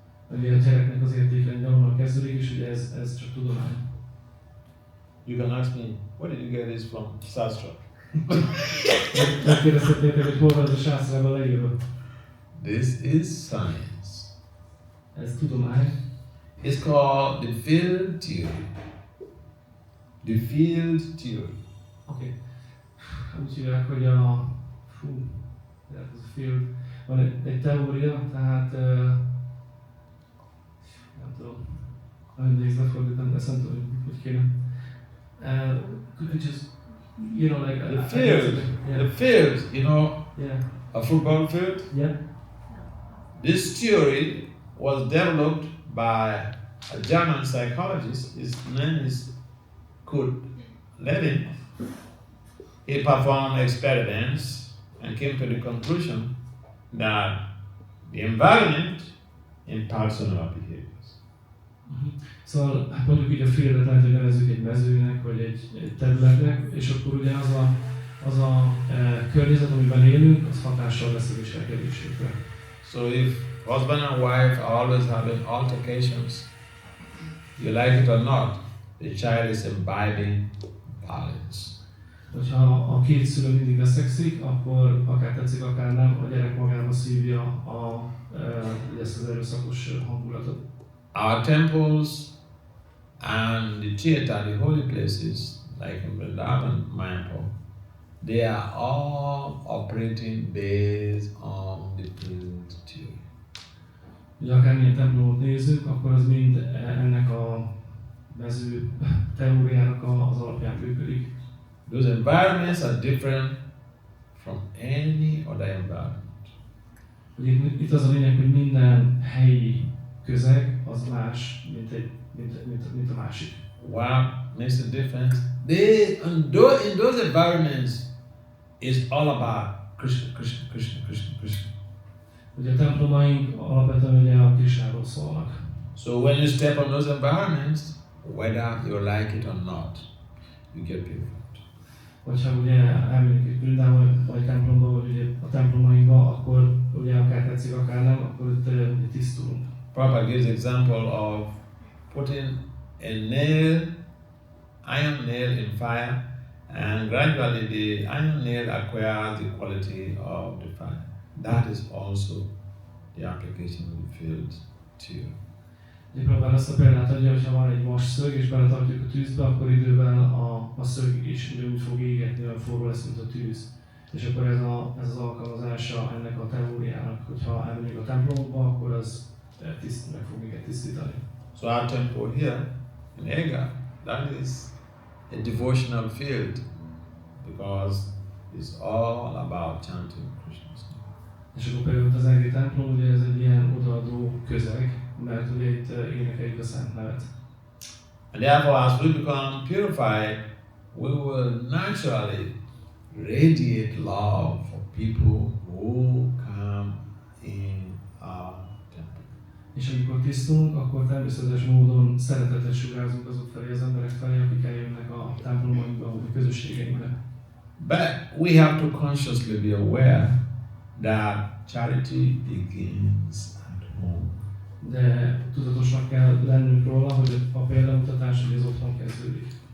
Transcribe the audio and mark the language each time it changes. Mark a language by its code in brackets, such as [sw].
[hu] Ugye a gyereknek az értékrendje onnan kezdődik, és ugye ez csak tudomány. [en] You can ask me, where did you get this from? [sa] Sastra. [hu] Megkérdezhetnétek, hogy hol van ez a sásztrában leírva. [en] This is science. [hu] Ez tudomány. [en] It's called the field theory. The field theory. [hu] Oké. Úgy hívják, hogy a field. Van egy teória, tehát nem tudom. Nem nézve fordítom, ezt nem tudom, hogy kéne. [en] Could you just, you know, like the field, the field, you know, a football field. Yeah. This theory was developed by a German psychologist. His name is Kurt Lewin. He performed experiments and came to the conclusion that the environment impacts on our behaviors. [hu] Szóval hát mondjuk így a fieldet lehet, hogy nevezzük egy mezőnek, vagy egy területnek, és akkor ugye az a környezet, amiben élünk, az hatással lesz a viselkedésünkre. [en] So if husband and wife are always having altercations, you like it or not, the child is imbibing violence. [hu] Hogyha a két szülő mindig veszekszik, akkor akár tetszik, akár nem, a gyerek magába szívja ezt az erőszakos hangulatot. [en] Our temples and the theater, the holy places, like in Vrindavan, Mayapur, they are all operating based on the field theory. [hu] Ugye akármilyen templomot nézzük, akkor az mind ennek a mező teóriának az alapján működik. [en] Those environments are different from any other environment. [hu] Ugye itt az a lényeg, hogy minden helyi közeg az más, mint a másik. [en] What makes a difference? In those environments, it's all about Krishna, Krishna, Krishna, Krishna, Krishna. [hu] Ugye a templomaink alapvetően ugye a Krishnáról szólnak. [en] So when you step on those environments, whether you like it or not, you get purified. [hu] Hogyha ugye elmegyünk egy Vrindában vagy templomba, vagy ugye a templomainkba, akkor ugye akár tetszik, akár nem, akkor itt tisztulunk. [en] Prabhupada gives example of putting a nail, iron nail in fire, and gradually the iron nail acquires the quality of the fire. That is also the application of the field theory. [hu] Próbál azt a példát adja, hogyha van egy vas szög, és beletartjuk a tűzbe, akkor idővel a szög is ugyanúgy fog égetni, olyan forró lesz, mint a tűz. És akkor ez az alkalmazása ennek a teóriának, hogyha elmegyünk a templomokba, akkor az meg fog minket tisztítani. [en] So our temple here in Eger, that is a devotional field because it's all about chanting Krishna's name. [hu] És akkor például az egri templom, ugye ez egy ilyen odaadó közeg, mert ugye itt énekeljük a Szent Nevet. [en] And therefore, as we become purified, we will naturally radiate love for people who come in our temple. [hu] És amikor tisztulunk, akkor természetes módon szeretetet sugárzunk azok felé, az emberek felé, akik eljönnek a templomainkba, vagy a közösségeinkbe. [en] But we have to consciously be aware that charity begins at home. [hu] De tudatosnak kell lennünk róla, hogy a példamutatás az otthon kezdődik.